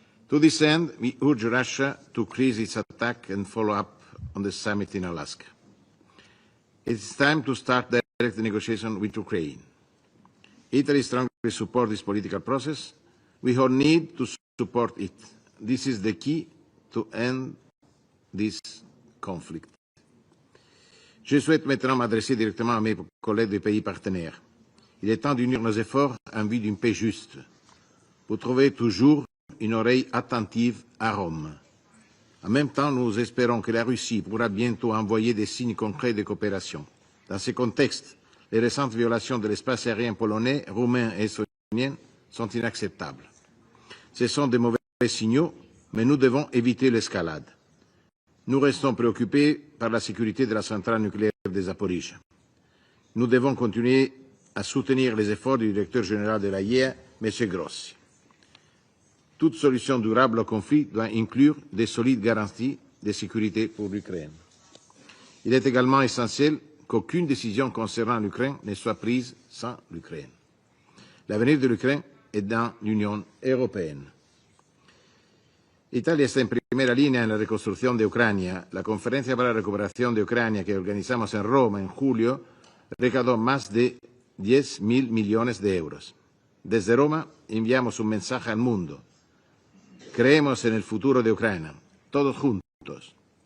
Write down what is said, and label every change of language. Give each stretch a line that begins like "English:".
English: To this end, we urge Russia to cease its attack and follow up on the summit in Alaska. It is time to start direct negotiation with Ukraine. Italy strongly supports this political process. We all need to support it. This is the key to end this conflict.
French: Je souhaite maintenant m'adresser directement à mes collègues des pays partenaires. Il est temps d'unir nos efforts en vue d'une paix juste. Vous trouvez toujours une oreille attentive à Rome. En même temps, nous espérons que la Russie pourra bientôt envoyer des signes concrets de coopération. Dans ce contexte, les récentes violations de l'espace aérien polonais, roumain et estonien sont inacceptables. Ce sont de mauvais signaux, mais nous devons éviter l'escalade. Nous restons préoccupés par la sécurité de la centrale nucléaire de Zaporijia. Nous devons continuer à soutenir les efforts du directeur général de l'AIEA, M. Grossi. toute solution durable au conflit doit inclure de solides garanties de sécurité pour l'Ukraine. Il est également essentiel qu'aucune décision concernant l'Ukraine ne soit prise sans l'Ukraine. L'avenir de l'Ukraine est dans l'Unión Europea.
Spanish: Italia está en primera línea en la reconstrucción de Ucrania. La conferencia para la recuperación de Ucrania que organizamos en Roma en julio recaudó más de 10.000 millones de euros. Desde Roma enviamos un mensaje al mundo. Creemos en el futuro de Ucrania, todos juntos.